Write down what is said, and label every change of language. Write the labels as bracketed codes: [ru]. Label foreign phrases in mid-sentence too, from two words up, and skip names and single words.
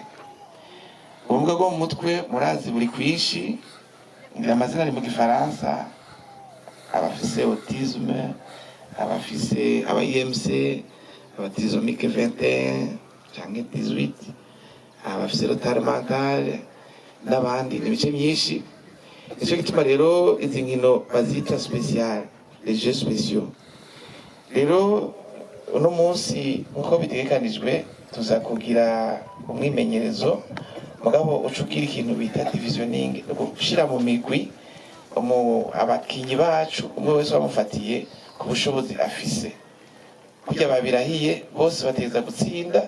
[rn] Ubumuga bwo mu mutwe murazi buri kwinshi, ngira amazina ari mu Gifaransa, abafise autisme, abafise aba IMC, aba trisomique 21 canke 18, abafise [fr] retard mental [rn] n'abandi n'ibice byinshi. Nicyo gituma rero izi nkino bazita special, [fr] les jeux spéciaux. [rn] Rero uno munsi nkuko bitegekanijwe tuza kugira umwimenyerezo, mugabo ucukira ikintu bita divisioning, gushira mu migwi abakinyi bacu umwe wese bamufatiye ku bushobozi afise, kugira babirahiye bose bateza gutsinda.